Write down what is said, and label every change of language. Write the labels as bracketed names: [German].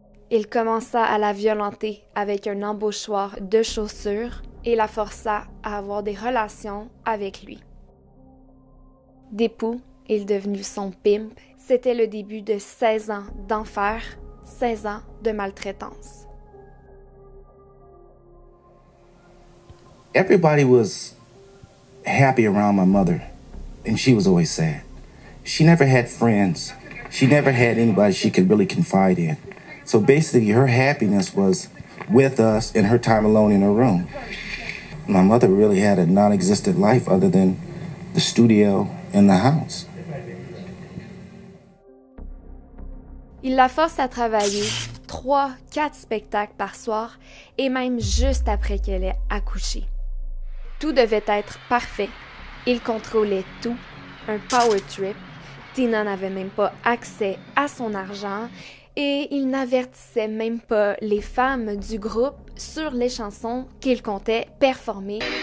[French] Il commença à la violenter avec un embauchoir de chaussures et la força à avoir des relations avec lui. D'époux, il est devenu son pimp. C'était le début de 16 ans d'enfer, 16 ans de maltraitance. [English] Everybody was happy around my mother, and she was always sad. She never had friends. She never had anybody she could really confide in. So basically, her happiness was with us and her time alone in her room. My mother really had a non-existent life other than the studio and the house. [French] Il la force à travailler 3-4 spectacles par soir et même juste après qu'elle ait accouché. Tout devait être parfait. Il contrôlait tout, un power trip. Tina n'avait même pas accès à son argent et il n'avertissait même pas les femmes du groupe sur les chansons qu'il comptait performer.